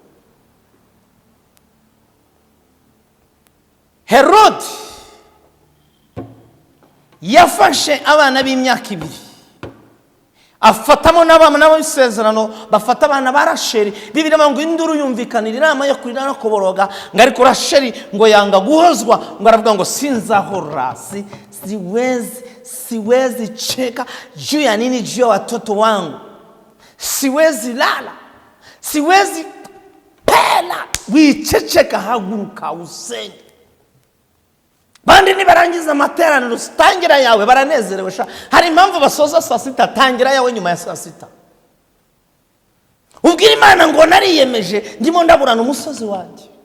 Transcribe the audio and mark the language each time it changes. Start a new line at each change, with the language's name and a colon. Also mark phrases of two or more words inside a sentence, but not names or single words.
Kinyarwanda: Herode yafashe abana b'imyaka 2 afatamo n'abana b'isezerano, bafata abana ba Rasheli. Bibiliya ngo induru yumvikanira inama yo kurira no kuboroga, ngo ariko Rasheli ngo yanga guhozwa, ngo aravuga ngo sinzahora,
Swahili: siwezi cheka juu ya nini juu ya watoto wangu, siwezi lala, siwezi pela.
Kinyarwanda: Wichecheka, haguruka usenge. Bandi nibarangiza amateraniro tangira yawe baranezerewe sha. Hari impamvu basoza saa 6, tangira yawe nyuma ya saa 6. Ubwira Imana ngo nariyemeje ndimo ndaburana umusozi wanjye.